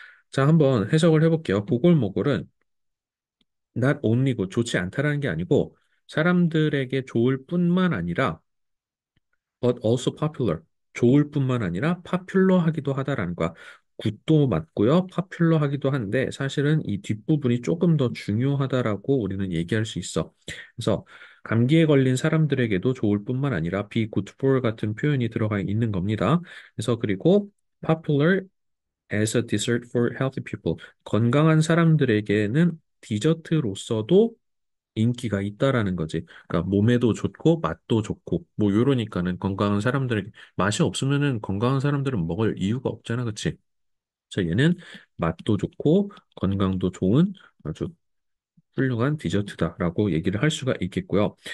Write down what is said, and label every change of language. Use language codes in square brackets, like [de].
[ko] 자, 한번 해석을 해볼게요. 보골모골은 [en] not only [ko] 고 좋지 않다라는 게 아니고 사람들에게 좋을 뿐만 아니라 [en] but also popular [ko] 좋을 뿐만 아니라 popular하기도 하다라는 거야. 굿도 맞고요. 파퓰러 하기도 한데 사실은 이 뒷부분이 조금 더 중요하다라고 우리는 얘기할 수 있어. 그래서 감기에 걸린 사람들에게도 좋을 뿐만 아니라 [en] be good for [ko] 같은 표현이 들어가 있는 겁니다. 그래서 그리고 [en] popular as a dessert for healthy people. [ko] 건강한 사람들에게는 디저트로서도 인기가 있다라는 거지. 그러니까 몸에도 좋고 맛도 좋고 뭐 이러니까는 건강한 사람들에게 맛이 없으면은 건강한 사람들은 먹을 이유가 없잖아, 그치? 그래서 얘는 맛도 좋고 건강도 좋은 아주 훌륭한 디저트다라고 얘기를 할 수가 있겠고요.